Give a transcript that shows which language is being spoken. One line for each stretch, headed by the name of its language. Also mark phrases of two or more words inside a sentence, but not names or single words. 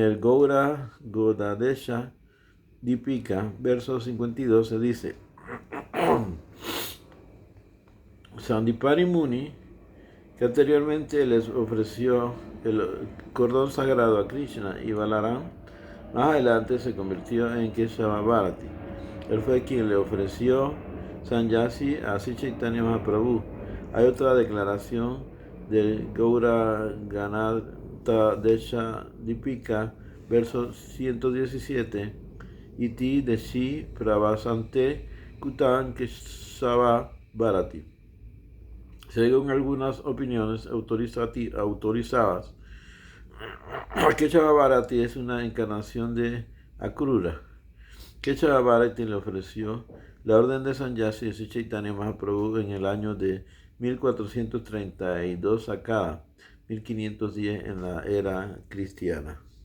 Spanish: En el Gauradesha Dipika, verso 52, se dice: Sandipani Muni, que anteriormente les ofreció el cordón sagrado a Krishna y Balaram, más adelante se convirtió en Keshava Bharati. Él fue quien le ofreció Sanyasi a Sri Chaitanya Mahaprabhu. Hay otra declaración del Gaura Ganata Desha Dipika, verso 117,
Sanskrit: Iti Deshi Pravasante Kutan Keshava Bharati.
Spanish: Según algunas opiniones autorizadas, Keshava Bharati es una encarnación de Akrura. Keshava Bharati le ofreció la orden de Sanyasi a Sri Chaitanya Mahaprabhu en el año de 1432 a cada 1510 en la era cristiana.